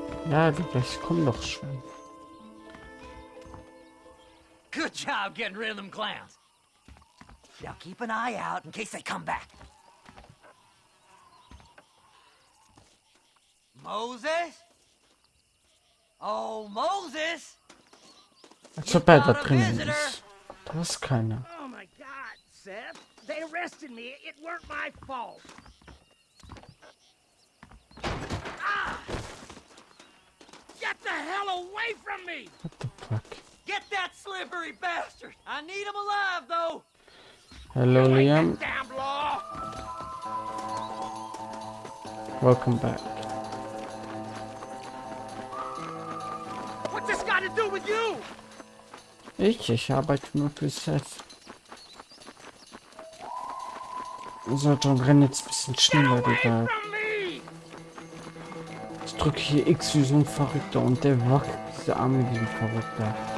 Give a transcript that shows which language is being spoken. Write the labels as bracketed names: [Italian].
[German] Ja, gleich komm doch schon. [English] Good job getting rid of them clowns. Now keep an eye out in case they come back. Moses? Oh, Moses! [German] Als ob da drin ist. Da ist keiner. [English] Oh my God, Seth. They arrested me. It weren't my fault. Ah! Get the hell away from me! What the fuck? Get that slippery bastard! I need him alive, though! Hello, Liam. Damn law! Welcome back. What's this got to do with you? [German] Ich arbeite nur für Seth. So, dann renn jetzt ein bisschen schneller, Digga. Ich drücke hier X wie so ein Verrückter und der wackelt diese Arme wie ein Verrückter.